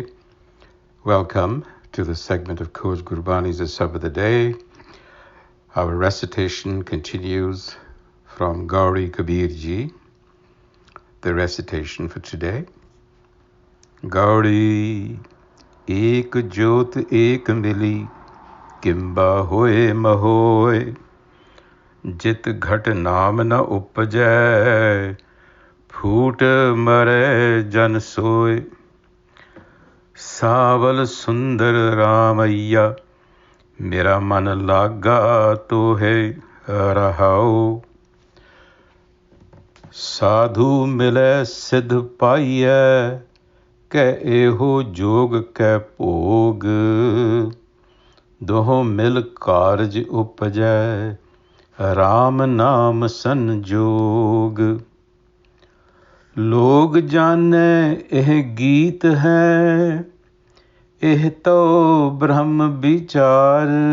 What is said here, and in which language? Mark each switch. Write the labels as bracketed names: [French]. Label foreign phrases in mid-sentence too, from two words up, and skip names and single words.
[English] Welcome to the segment of Coach Gurbani's a-sabad-a-day. Our recitation continues from Gauri Kabir Ji. The recitation for today. [Punjabi] ਗਉੜੀ ਏਕ ਜੋਤ ਏਕਾ ਮਿਲੀ, ਕਿੰਬਾ ਹੋਇ ਮਹੋਇ, ਜਿਤ ਘਟ ਨਾਮ ਨ ਉਪਜੈ, ਫੂਟ ਮਰੈ ਜਨ ਸੋਇ. ਸਾਵਲ ਸੁੰਦਰ ਰਾਮਈਆ ਮੇਰਾ ਮਨ ਲਾਗਾ ਤੋ ਹੈ ਰਹਾਓ ਸਾਧੂ ਮਿਲੇ ਸਿਧ ਪਾਈਐ ਕੈ ਏਹੋ ਜੋਗ ਕੈ ਭੋਗ ਦੋਹੋਂ ਮਿਲ ਕਾਰਜ ਉਪਜੈ ਰਾਮ ਨਾਮ ਸੰਜੋਗ ਲੋਗ ਜਾਨੇ ਏਹ ਗੀਤ ਹੈ ਏਹ ਤੋ ਬ੍ਰਹਮ ਵਿਚਾਰ